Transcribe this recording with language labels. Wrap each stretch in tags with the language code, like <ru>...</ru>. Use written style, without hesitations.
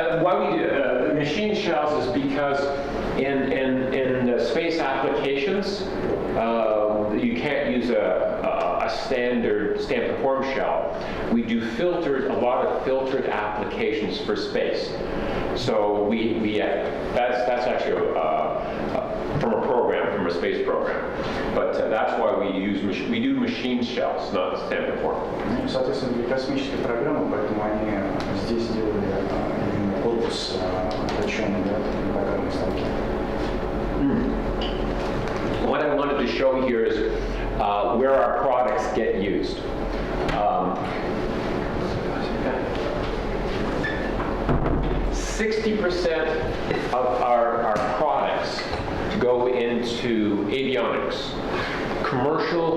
<en>Why we do machine shells is because in space applications, you can't use a standard stamped and formed shell. We do a lot of filtered applications for space. So that's actually from a program, from a space program. But that's why we do machine shells, not stamped and formed.</en> <ru>Соответственно, для космической программы, поэтому они здесь делали именно корпус точеный, да, на токарной станке.</ru> <en>What I wanted to show here is where our products get used. 60% of our products go into avionics, commercial.</en>